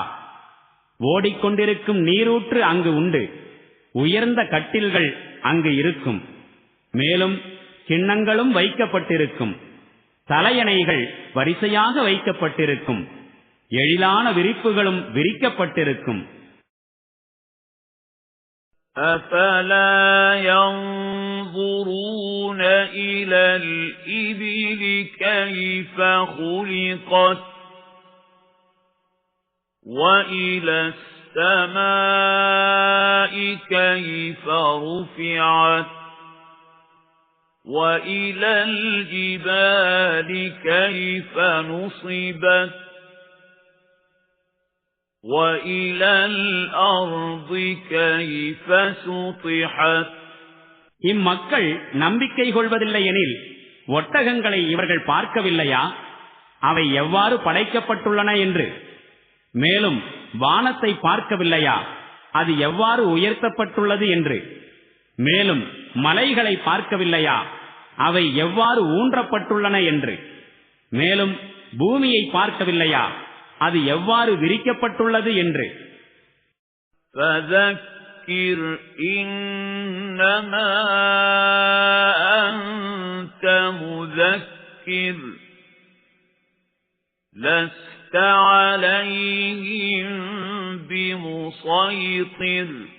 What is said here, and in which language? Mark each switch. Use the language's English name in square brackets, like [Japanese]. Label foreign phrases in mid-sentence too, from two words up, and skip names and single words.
[Tamil] ஓடிக்கொண்டிருக்கும் நீரூற்று அங்கு உண்டு. உயர்ந்த கட்டில்கள் அங்கு இருக்கும். மேலும் கிண்ணங்களும் வைக்கப்பட்டிருக்கும். தலையணைகள் வரிசையாக வைக்கப்பட்டிருக்கும். எழிலான விரிப்புகளும் விரிக்கப்பட்டிருக்கும். [Arabic] أَفَلَا يَنظُرُونَ إِلَى الْإِبِلِ كَيْفَ خُلِقَتْ وَإِلَى السَّمَاءِ كَيْفَ رُفِعَتْ وَإِلَى الْجِبَالِ كَيْفَ نُصِبَتْ وَإِلَى الْأَرْضِ كَيْفَ سُطِحَتْ. [Tamil] இம்மக்கள் நம்பிக்கை கொள்வதில்லை எனில் ஒட்டகங்களை இவர்கள் பார்க்கவில்லையா? அவை எவ்வாறு படைக்கப்பட்டுள்ளன என்று. மேலும் வானத்தை பார்க்கவில்லையா? அது எவ்வாறு உயர்த்தப்பட்டுள்ளது என்று. மேலும் மலைகளை பார்க்கவில்லையா? அவை எவ்வாறு ஊன்றப்பட்டுள்ளன என்று. மேலும் பூமியை பார்க்கவில்லையா? அது எவ்வாறு விரிக்கப்பட்டுள்ளது என்று. [Arabic] فذكر إنما أنت مذكر لست عليهم بمسيطر